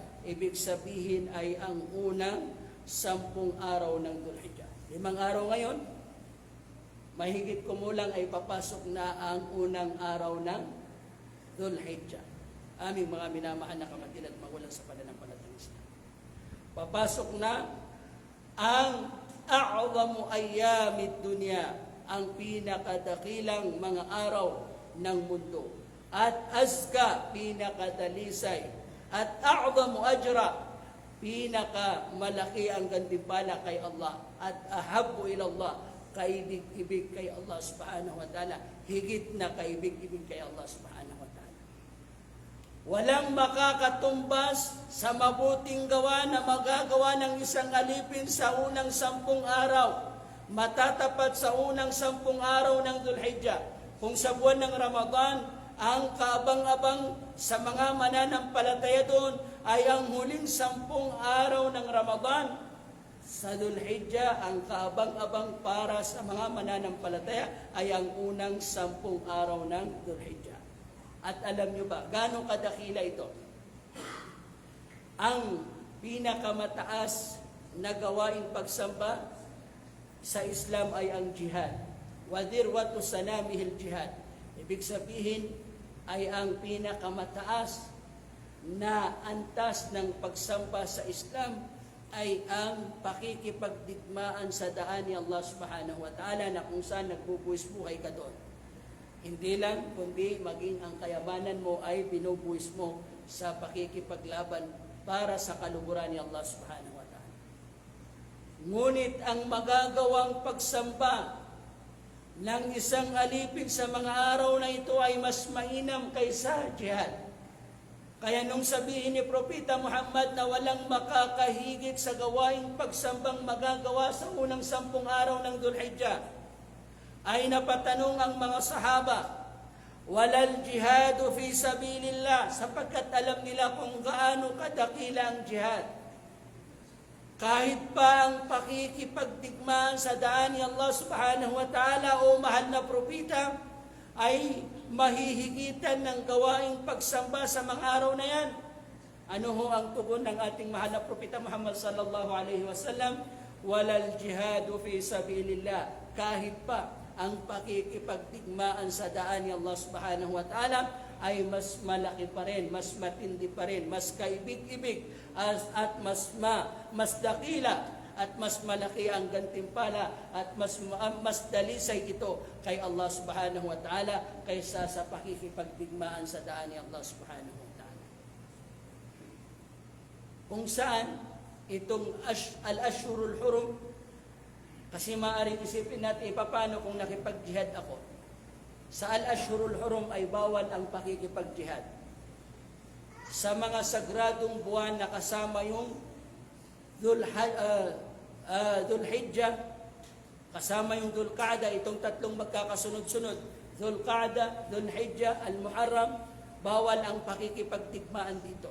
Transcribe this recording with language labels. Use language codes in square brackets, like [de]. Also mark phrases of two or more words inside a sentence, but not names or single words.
[tl] Ibig sabihin ay ang unang 10 araw ng Dhul Hijjah. 5 araw ngayon, mahigit kumulang ay papasok na ang unang araw ng Dhul Hijjah. Aming mga minamahal na kapatid at magulang sa pananampalatayang Islam. [ar] Papasok na ang أعظم أيام الدنيا, [tl] ang pinakadakilang mga araw ng mundo. At azka, pinakadalisay. At [ar] أعظم أجرا, [tl] pinakamalaki ang gantimpala kay Allah. [ar] At أحب إلى الله, [tl] kaibig-ibig kay Allah [ar] سبحانه وتعالى. [tl] Higit na kaibig-ibig kay Allah [ar] سبحانه وتعالى. [tl] Walang makakatumbas sa mabuting gawa na magagawa ng isang alipin sa unang 10 araw. Matatapat sa unang 10 araw ng Dhul Hijjah. Kung sa buwan ng Ramadan, ang kaabang-abang sa mga mananampalataya doon ay ang huling 10 araw ng Ramadan. Sa Dhul Hijjah, ang kaabang-abang para sa mga mananampalataya ay ang unang 10 araw ng Dhul Hijjah. At alam nyo ba, gano'ng kadakila ito? Ang pinakamataas na gawaing pagsamba sa Islam ay ang jihad. [ar] وذروة سنامه الجهاد. [tl] Ibig sabihin ay ang pinakamataas na antas ng pagsamba sa Islam ay ang pakikipagdigmaan sa daan ni Allah [ar] سبحانه وتعالى [tl] na kung saan nagbubuhis buhay ka doon. Hindi lang, kundi maging ang kayamanan mo ay binubuhis mo sa pakikipaglaban para sa kaluguran ni Allah [ar] سبحانه وتعالى. [tl] Ngunit ang magagawang pagsamba ng isang alipin sa mga araw na ito ay mas mainam kaysa jihad. Kaya nung sabihin ni Propeta Muhammad na walang makakahigit sa gawaing pagsambang magagawa sa unang 10 araw ng Dhul Hijjah, ay napatanong ang mga sahaba, [ar] ولا الجهاد في سبيل الله, [tl] sapagkat alam nila kung gaano kadakila ang jihad. Kahit pa ang pakikipagdigmaan sa daan ni Allah [ar] سبحانه وتعالى [tl] o mahal na propeta ay mahihigitan ng gawaing pagsamba sa mga araw na yan. Ano ho ang tugon ng ating mahal na propeta Muhammad [ar] صلى الله عليه وسلم? ولا الجهاد في سبيل الله. [tl] Kahit pa ang pakikipagdigmaan sa daan ni Allah [ar] سبحانه وتعالى [tl] ay mas malaki pa rin, mas matindi pa rin, mas kaibig-ibig at mas dakila at mas malaki ang gantimpala at mas dalisay ito kay Allah [ar] سبحانه وتعالى [tl] kaysa sa pakikipagdigmaan sa daan ni Allah subhanahu wa ta'ala. Kung saan itong [ar] الأشهر الحرم, [tl] kasi maaaring isipin natin, paano kung nakipag-jihad ako? Sa [ar] الأشهر الحرم [tl] ay bawal ang pakikipag-jihad. Sa mga sagradong buwan na kasama yung Dhul Hijjah, kasama yung Dhul Qa'dah, itong tatlong magkakasunod-sunod, Dhul Qa'dah, Dhul Hijjah, Al-Muharram, bawal ang pakikipagtigmaan dito.